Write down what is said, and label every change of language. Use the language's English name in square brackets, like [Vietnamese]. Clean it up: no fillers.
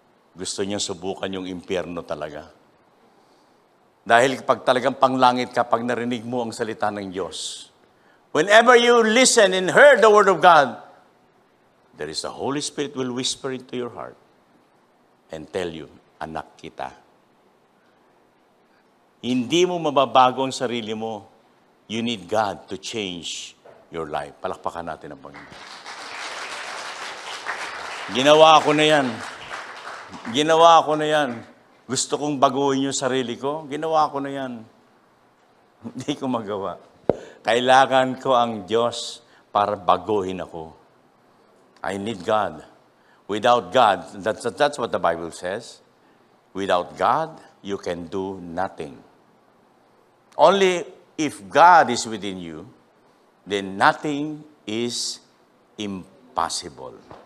[Filipino] Gusto niya subukan yung impyerno talaga. Dahil pag talagang panglangit ka, pag narinig mo ang salita ng Diyos, [English] whenever you listen and heard the Word of God, there is the Holy Spirit will whisper into your heart and tell you, [Filipino] anak kita. Hindi mo mababago ang sarili mo. [English] You need God to change your life. [Filipino] Palakpakan natin ang Panginoon. Ginawa ko na yan. Ginawa ko na yan. Gusto kong baguhin yung sarili ko. Ginawa ko na yan. Hindi ko magawa. Kailangan ko ang Diyos para baguhin ako. [English] I need God. Without God, that's what the Bible says. Without God, you can do nothing. Only if God is within you, then nothing is impossible.